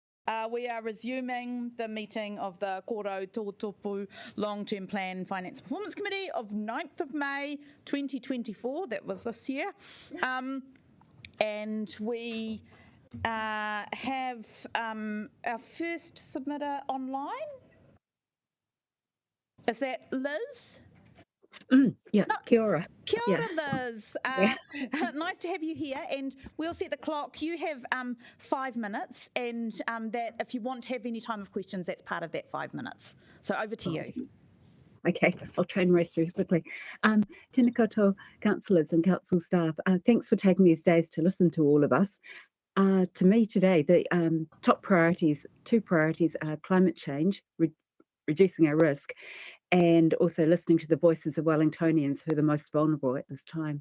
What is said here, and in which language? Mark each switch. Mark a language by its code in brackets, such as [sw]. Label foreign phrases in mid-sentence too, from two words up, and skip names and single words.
[en] We are resuming the meeting of the Kōrau Tōtōpū Long-Term Plan Finance Performance Committee of 9th of May 2024. That was this year. And we have our first submitter online. Is that Liz? Yeah, [mi] kia ora. Kia ora, Liz. [en] Nice to have you here, and we'll set the clock. You have 5 minutes, and that if you want to have any time of questions, that's part of that 5 minutes. So over to you. Okay, I'll try and race through quickly. [mi] Tēnā koutou, [en] councillors and council staff. Thanks for taking these days to listen to all of us. To me today, the top priorities, 2 priorities are climate change, reducing our risk, and also listening to the voices of Wellingtonians who are the most vulnerable at this time.